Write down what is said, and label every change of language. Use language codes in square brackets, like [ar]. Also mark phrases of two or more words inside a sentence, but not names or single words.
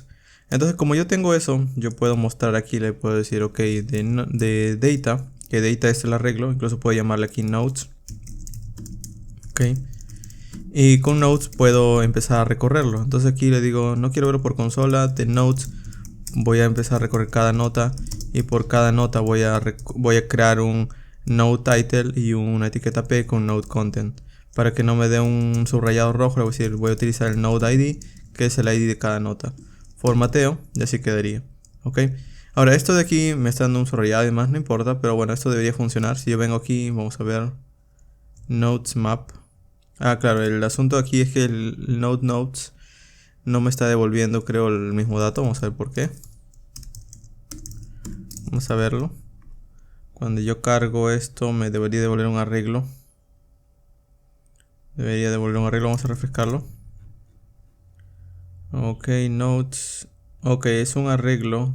[es] Entonces como yo tengo eso, yo puedo mostrar aquí, le puedo decir ok de data, que data es el arreglo, incluso puedo llamarle aquí nodes. Ok. Y con nodes puedo empezar a recorrerlo. Entonces aquí le digo no quiero verlo por consola, de nodes. Voy a empezar a recorrer cada nota y por cada nota voy a crear un [en] node title [es] y una etiqueta p con [en] node content. [es] Para que no me dé un subrayado rojo, voy a utilizar el [en] node ID, [es] que es el ID de cada nota. Formateo y así quedaría. Ok. Ahora esto de aquí me está dando un subrayado y demás, no importa, pero bueno, esto debería funcionar. Si yo vengo aquí, vamos a ver [en] nodes map. [es] Ah, claro, el asunto aquí es que el [en] node nodes [es] no me está devolviendo, creo, el mismo dato. Vamos a ver por qué. Vamos a verlo. Cuando yo cargo esto me debería devolver un arreglo. Vamos a refrescarlo. Ok, notes. Ok, es un arreglo.